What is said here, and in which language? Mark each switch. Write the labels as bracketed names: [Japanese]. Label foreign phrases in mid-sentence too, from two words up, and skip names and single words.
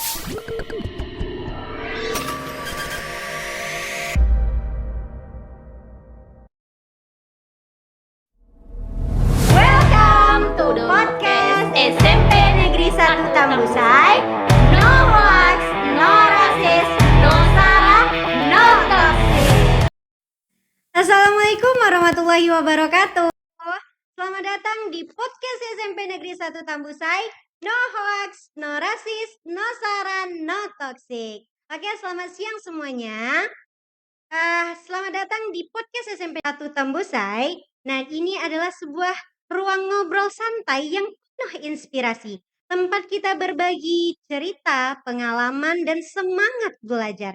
[English] Welcome to podcast SMP Negeri 1 Tambusai. No hoax, no rasis, no sara, no toxic. [Arabic] السلام عليكم ورحمة الله وبركاته. [Indonesian] Selamat datang di podcast SMP Negeri 1 Tambusai. [English] No hoax, no rasis, no sara, no toxic. [Indonesian] Oke, selamat siang semuanya. Selamat datang di podcast SMP 1 Tambusai. Nah, ini adalah sebuah ruang ngobrol santai yang penuh inspirasi. Tempat kita berbagi cerita, pengalaman, dan semangat belajar.